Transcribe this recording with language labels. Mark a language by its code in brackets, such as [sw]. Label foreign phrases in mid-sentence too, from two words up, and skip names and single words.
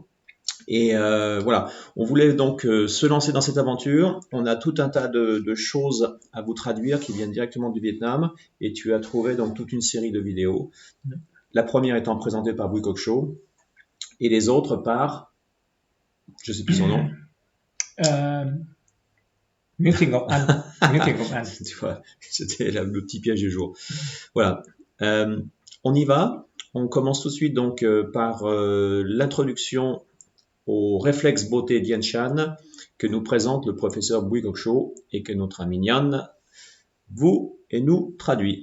[fr] Et voilà, on voulait donc se lancer dans cette aventure. On a tout un tas de choses à vous traduire qui viennent directement du Vietnam. Et tu as trouvé donc toute une série de vidéos. La première étant présentée par Bui Kok Cho et les autres par, je sais plus son nom. Euh, Nguyễn Thị Ngọc Anh. Nguyễn Thị Ngọc Anh. Tu vois, c'était le petit piège du jour. Voilà. On y va. On commence tout de suite donc par l'introduction au réflexe beauté Dien Shan que nous présente le professeur Bui Kok Cho et que notre ami Nhan vous et nous traduit.